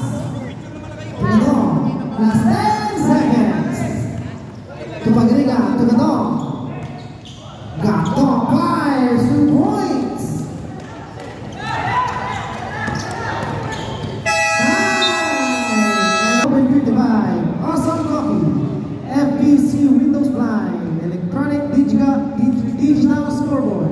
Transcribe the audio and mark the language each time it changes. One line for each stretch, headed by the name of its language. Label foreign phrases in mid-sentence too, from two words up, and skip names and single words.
Filipino: Ito,
English: last 10 seconds. Tupagriga, Gatong. Gatong fires 2 points. Open 55. Awesome Coffee. FPC Windows Blind. Electronic digital scoreboard.